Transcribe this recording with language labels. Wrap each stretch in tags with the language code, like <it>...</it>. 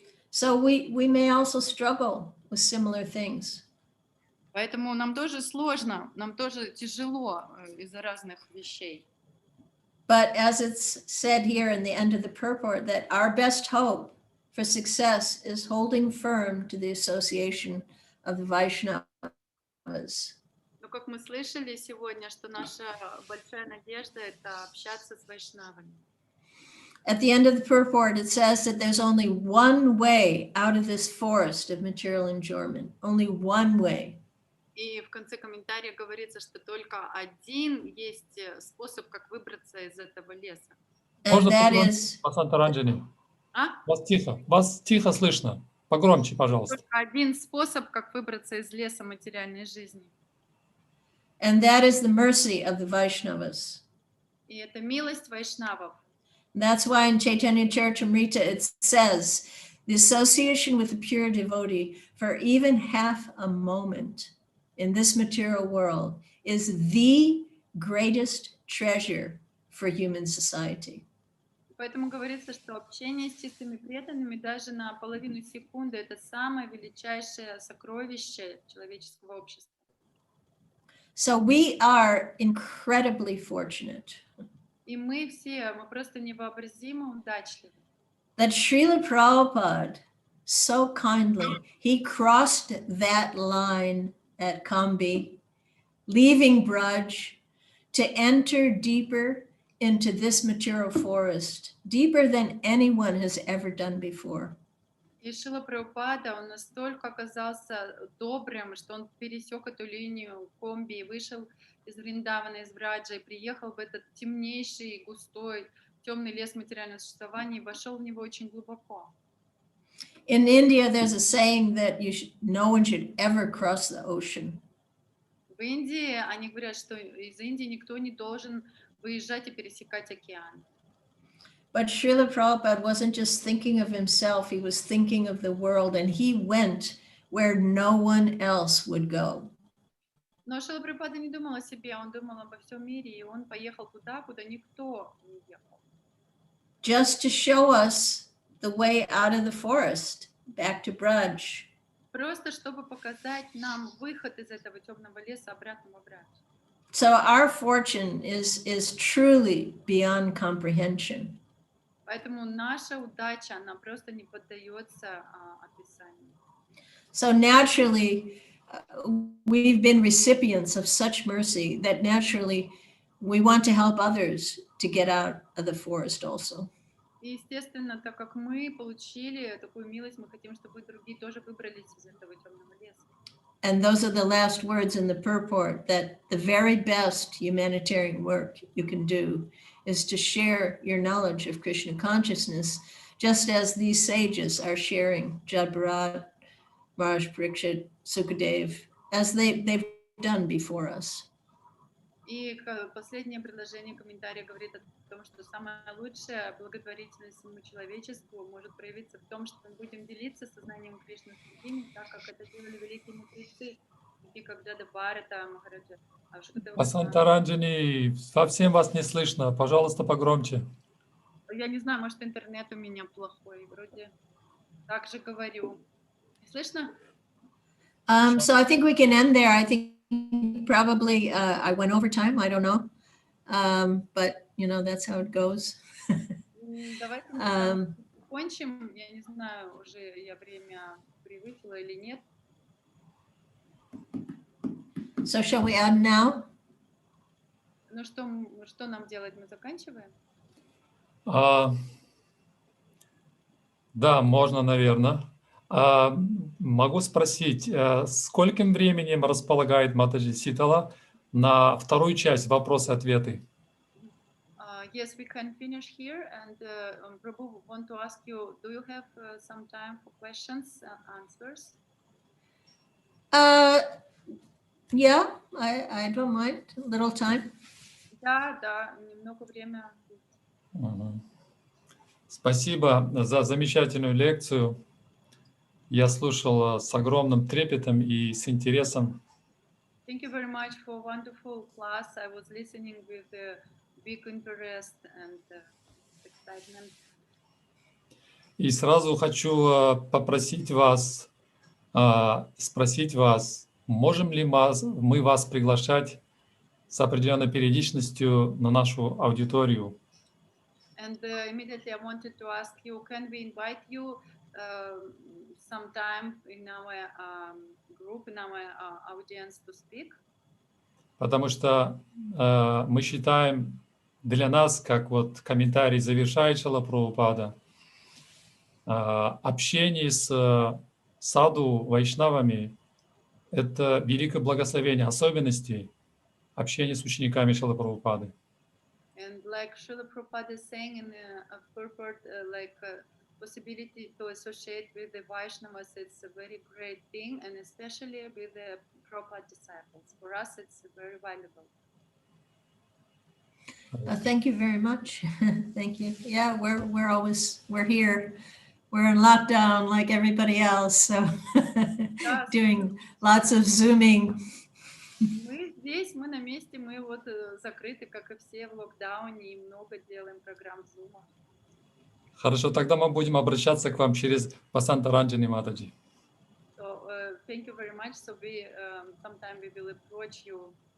<en>So we may also struggle with similar things.</en> <ru>Поэтому нам тоже сложно, нам тоже тяжело из-за разных вещей.</ru> <en>But as it's said here in the end of the purport, that our best hope for success is holding firm to the association of the Vaishnavas.</en> <ru>Но как мы слышали сегодня, что наша большая надежда — это общаться с вайшнавами.</ru> <en>At the end of the purport, it says that there's only one way out of this forest of material enjoyment, only one way.</en> <ru>И в конце комментария говорится, что только один есть способ, как выбраться из этого леса.</ru> <en>And that is,</en> <ru>Антаранджани? А? Вас тихо слышно. Погромче, пожалуйста. Только один способ, как выбраться из леса материальной жизни.</ru> <en>and that is the mercy of the Vaishnavas.</en> <ru>И это милость вайшнавов.</ru> <en>That's why in Chaitanya Charitamrita it says, the association with a pure devotee for even half a moment in this material world is the greatest treasure for human society.</en> <ru>Поэтому говорится, что общение с чистыми преданными даже на половину секунды — это самое величайшее сокровище человеческого общества.</ru> <en>So we are incredibly fortunate</en> <ru>И мы все, мы просто невообразимо удачливы.</ru> <en>that Srila Prabhupada so kindly, he crossed that line at Kambi, leaving Braj to enter deeper into this material forest, deeper than anyone has ever done before.</en> <ru>И Шрила Прабхупада, он настолько оказался добрым, что он пересек эту линию комби и вышел из Вриндавана, из Враджа, и приехал в этот темнейший, густой, темный лес материального существования и вошел в него очень глубоко.</ru> <en>In India, there's a saying that no one should ever cross the ocean.</en> <ru>В Индии они говорят, что из Индии никто не должен выезжать и пересекать океан.</ru> <en>But Srila Prabhupada wasn't just thinking of himself, he was thinking of the world, and he went where no one else would go.</en> <ru>Но Шрила Прабхупада не думал о себе, он думал обо всем мире, и он поехал туда, куда никто не ехал.</ru> <en>Just to show us the way out of the forest, back to Braj.</en> <ru>Просто чтобы показать нам выход из этого темного леса обратно в Брадж.</ru> <en>So our fortune is truly beyond comprehension.</en> <ru>Поэтому наша удача, она просто не поддается описанию.</ru> <en>So naturally, we've been recipients of such mercy that naturally we want to help others to get out of the forest also.</en> <ru>И, естественно, так как мы получили такую милость, мы хотим, чтобы другие тоже выбрались из этого темного леса.</ru> <en>And those are the last words in the purport, that the very best humanitarian work you can do is to share your knowledge of Krishna consciousness, just as these sages are sharing Jad Bharat, Maharaj Parikshit, Sukadev, as they've done before us.</en> <ru>И последнее предложение комментария говорит о том, что самая лучшая благотворительность всему человечеству может проявиться в том, что мы будем делиться сознанием Кришны с другими, так как это делали великие мудрецы, такие как Джада Бхарата, Махараджа. Басантаранджани, совсем вас не слышно. Пожалуйста, погромче. Я не знаю, может, интернет у меня плохой. Вроде так же говорю. Слышно?</ru> <en>So I think we can end there. I think probably I went over time. I don't know. But, you know, that's how it goes.</en> <ru>Давайте мы закончим. Я не знаю, уже я время превысила или нет.</ru> <en>So shall we end now?</en> <ru>Ну что нам делать? Мы заканчиваем? Да, можно, наверное. Могу спросить, скольким временем располагает Матаджи Ситала на вторую часть вопросы-ответы?</ru> <en>Yes, we can finish here. And Prabhu, want to ask you, do you have some time for questions and answers? Yeah, I don't mind. A little time.</en> <ru>Да, немного время. Спасибо за замечательную лекцию. Я слушал с огромным трепетом и с интересом.</ru> <en>Thank you very much for a wonderful class. I was listening with big interest and excitement.</en> <ru>И сразу хочу попросить вас, спросить вас, можем ли мы вас приглашать с определенной периодичностью на нашу аудиторию?</ru> <en>And immediately I wanted to ask you, can we invite you sometime in our group, in our audience to speak?</en> <ru>Потому что мы считаем, для нас, как вот комментарий завершает Шрила Прабхупада, общение с саду вайшнавами – это великое благословение, особенности общения с учениками Шрилы Прабхупады.</ru> <en>And like Srila Prabhupada is saying in the purport, possibility to associate with the Vaishnavas, it's a very great thing, and especially with the Prabhupada disciples. For us, it's very valuable. Thank you very much. Thank you. Yeah, we're here. We're in lockdown like everybody else, so doing lots of Zooming.</en> <ru>Мы здесь, мы на месте, мы вот закрыты, как и все в локдауне, и много делаем программ Zoom. Хорошо, тогда мы будем обращаться к вам через Васанта Ранджани Матаджи.</ru> <en>So, thank you very much. So we, sometime we will approach you.</en>